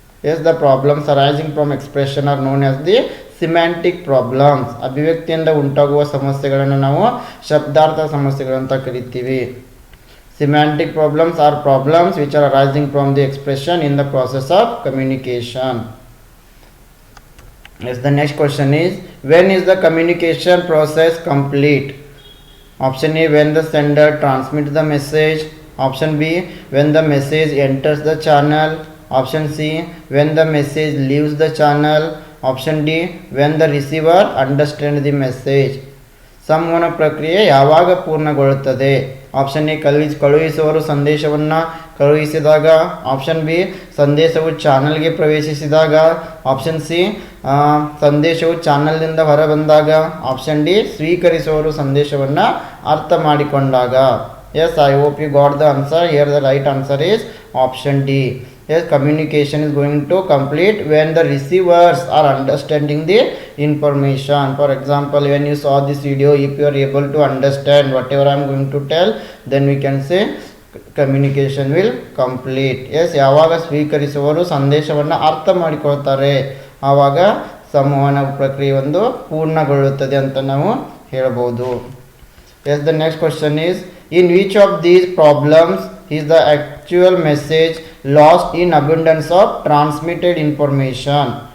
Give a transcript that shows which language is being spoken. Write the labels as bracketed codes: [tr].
[en] As the problems arising from expression are known as the semantic problems. [kn] ಅಭಿವ್ಯಕ್ತಿಯಿಂದ ಉಂಟಾಗುವ ಸಮಸ್ಯೆಗಳನ್ನು ನಾವು ಶಬ್ದಾರ್ಥ ಸಮಸ್ಯೆಗಳಂತ ಕರಿತೀವಿ. [en] Semantic problems are problems which are arising from the expression in the process of communication. Yes, the next question is when is the communication process complete? Option A when the sender transmits the message. Option B when the message enters the channel. Option C when the message leaves the channel. Option D when the receiver understands the message. [kn] ಸಂವಹನ ಪ್ರಕ್ರಿಯೆ ಯಾವಾಗ ಪೂರ್ಣಗೊಳ್ಳುತ್ತದೆ? Option A ಕಳುಹಿಸುವವರು ಸಂದೇಶವನ್ನು ಕಳುಹಿಸಿದಾಗ. Option B ಸಂದೇಶವು ಚಾನಲ್ಗೆ ಪ್ರವೇಶಿಸಿದಾಗ. ಆಪ್ಷನ್ ಸಿ ಸಂದೇಶವು ಚಾನಲ್ನಿಂದ ಹೊರಬಂದಾಗ. ಆಪ್ಷನ್ ಡಿ ಸ್ವೀಕರಿಸುವವರು ಸಂದೇಶವನ್ನು ಅರ್ಥ ಮಾಡಿಕೊಂಡಾಗ. [en] Yes I hope you got the answer. Here the right answer is option D. Yes, communication is going to complete when the receivers are understanding the information. For example, when you saw this video, if you are able to understand whatever I am going to tell, then we can say communication will complete. [kn] Yes, ಯಾವಾಗ ಸ್ವೀಕರಿಸುವವರು ಸಂದೇಶವನ್ನು ಅರ್ಥ ಮಾಡಿಕೊಳ್ತಾರೆ ಆವಾಗ ಸಂವಹನ ಪ್ರಕ್ರಿಯೆ ಒಂದು ಪೂರ್ಣಗೊಳ್ಳುತ್ತದೆ ಅಂತ ನಾವು ಹೇಳಬಹುದು. [en] Yes, the next question is in which of these problems is the actual message lost in abundance of transmitted information?